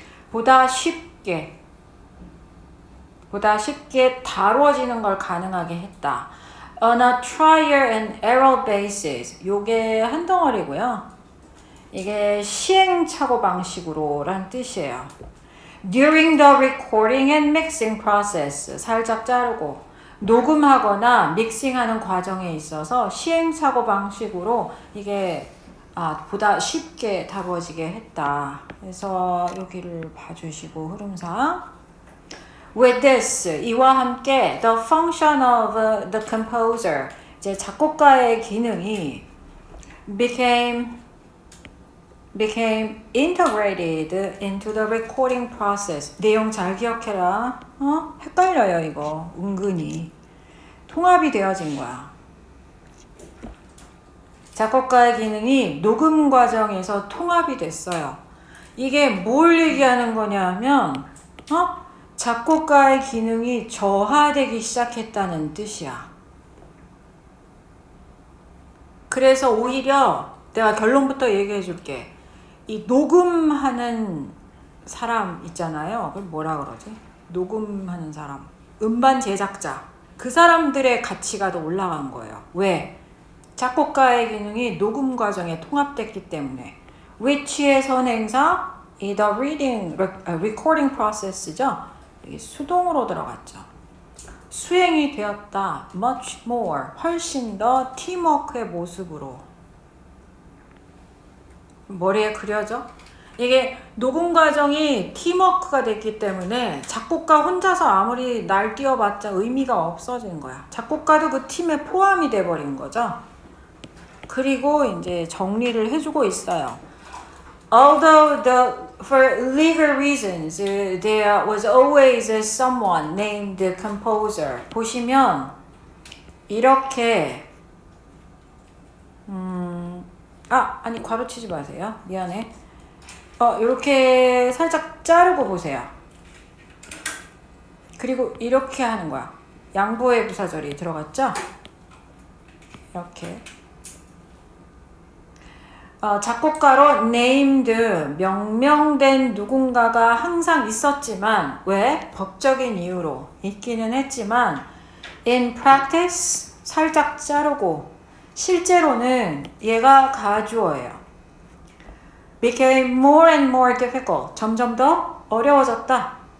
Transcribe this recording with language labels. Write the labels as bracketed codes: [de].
[ko] 보다 쉽게 다뤄지는 걸 가능하게 했다. [en] On a trial and error basis. [ko] 요게 한 덩어리고요. 이게 시행착오 방식으로 란 뜻이에요. [en] During the recording and mixing process. [ko] 살짝 자르고 녹음하거나 믹싱하는 과정에 있어서 시행착오 방식으로 이게 보다 쉽게 다루어지게 했다. 그래서 여기를 봐주시고 흐름상 [en] With this, [ko] 이와 함께 [en] the function of the composer, [ko] 이제 작곡가의 기능이 [en] became integrated into the recording process. [ko] 내용 잘 기억해라. 헷갈려요 이거 은근히. 통합이 되어진 거야. 작곡가의 기능이 녹음 과정에서 통합이 됐어요. 이게 뭘 얘기하는 거냐면 작곡가의 기능이 저하되기 시작했다는 뜻이야. 그래서 오히려 내가 결론부터 얘기해 줄게. 이 녹음하는 사람 있잖아요. 그걸 뭐라 그러지? 녹음하는 사람. 음반 제작자. 그 사람들의 가치가 더 올라간 거예요. 왜? 작곡가의 기능이 녹음 과정에 통합됐기 때문에. which의 선행사, the recording process죠. 이게 수동으로 들어갔죠. 수행이 되었다. [en] much more. [ko] 훨씬 더 팀워크의 모습으로. 머리에 그려져? 이게 녹음 과정이 팀워크가 됐기 때문에 작곡가 혼자서 아무리 날뛰어봤자 의미가 없어진 거야. 작곡가도 그 팀에 포함이 돼버린 거죠. 그리고 이제 정리를 해주고 있어요. [en] Although for legal reasons, there was always someone named the composer. [ko] 보시면 이렇게 아니 괄호치지 마세요. 미안해. 이렇게 살짝 자르고 보세요. 그리고 이렇게 하는 거야. 양보의 부사절이 들어갔죠? 이렇게. 작곡가로 named, 명명된 누군가가 항상 있었지만, 왜? 법적인 이유로 있기는 했지만, [en] in practice, [ko] 살짝 자르고, 실제로는 얘가 가주어예요. [en] became more and more difficult, [ko] 점점 더 어려워졌다.